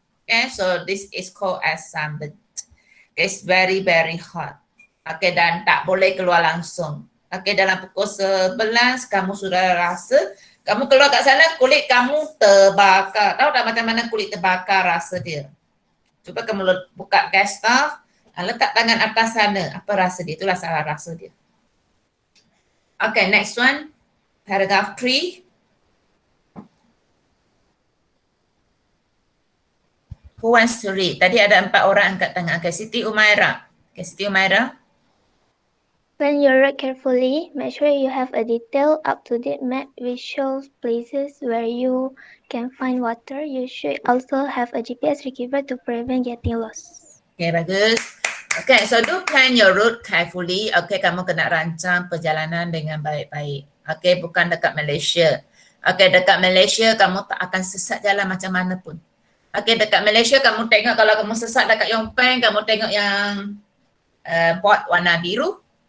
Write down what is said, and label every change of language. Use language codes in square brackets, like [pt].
[en] Okay, so this is called as sunburn. Okay, it's very, very hot. [ms] Okay, dan tak boleh keluar langsung. Okay, dalam pukul 11 kamu sudah rasa, kamu keluar kat sana, kulit kamu terbakar. Tahu tak macam mana kulit terbakar rasa dia? Cuba kamu buka gas stove, letak tangan atas sana. Apa rasa dia? Itulah salah rasa dia. [en] Okay, next one. Paragraph 3. Who wants to read? [ms] Tadi ada 4 orang angkat tangan. Okay, Siti Umaira. Okay, Siti Umaira. [en] Plan your route carefully. Make sure you have a detailed, up-to-date map which shows places where you can find water. You should also have a GPS receiver to prevent getting lost. [ms] Okay, bagus. [en] Okay, so do plan your route carefully. [ms] Okay, kamu kena rancang perjalanan dengan baik-baik. Okay, bukan dekat Malaysia. Okay, dekat Malaysia kamu tak akan sesat jalan macam mana pun. Okay, dekat Malaysia kamu tengok kalau kamu sesat dekat Yong Peng, kamu tengok yang board warna biru.